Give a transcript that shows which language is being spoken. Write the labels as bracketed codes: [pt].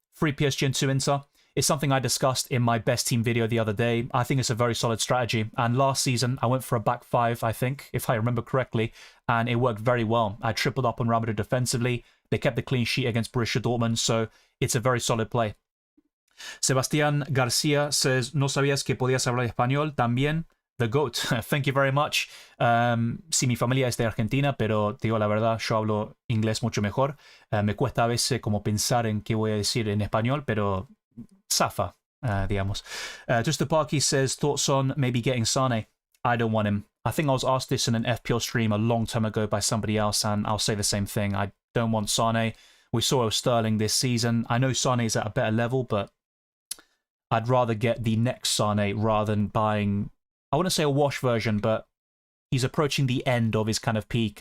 [en] 3 PSG and 2 Inter. It's something I discussed in my best team video the other day. I think it's a very solid strategy. And last season, I went for a back 5, I think, if I remember correctly, and it worked very well. I tripled up on Real Madrid defensively. They kept the clean sheet against Borussia Dortmund, so it's a very solid play. [es] Sebastián García says, no sabías que podías hablar español también. [en] The GOAT. Thank you very much. [es] Sí, mi familia es de Argentina, pero te digo la verdad, yo hablo inglés mucho mejor. Me cuesta a veces como pensar en qué voy a decir en español, pero zafa, digamos. [en] Just the Parky says, thoughts on maybe getting Sane? I don't want him. I think I was asked this in an FPL stream a long time ago by somebody else, and I'll say the same thing. I don't want Sane. We saw it with Sterling this season. I know Sane is at a better level, but I'd rather get the next Sane rather than buying, I wouldn't say a wash version, but he's approaching the end of his kind of peak.